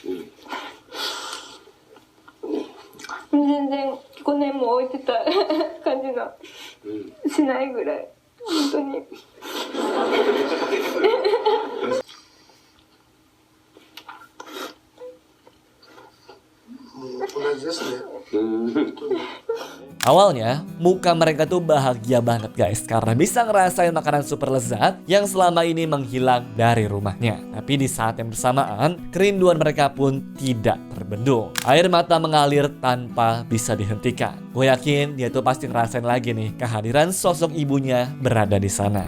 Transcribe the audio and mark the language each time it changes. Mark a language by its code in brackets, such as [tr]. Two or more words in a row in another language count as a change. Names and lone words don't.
[ja] 全然5年も置いてた感じがしないぐらい、本当に。同じですね。 [id] Awalnya, muka mereka tuh bahagia banget guys karena bisa ngerasain makanan super lezat yang selama ini menghilang dari rumahnya. Tapi di saat yang bersamaan, kerinduan mereka pun tidak terbendung. Air mata mengalir tanpa bisa dihentikan. Gue yakin dia tuh pasti ngerasain lagi nih kehadiran sosok ibunya berada di sana.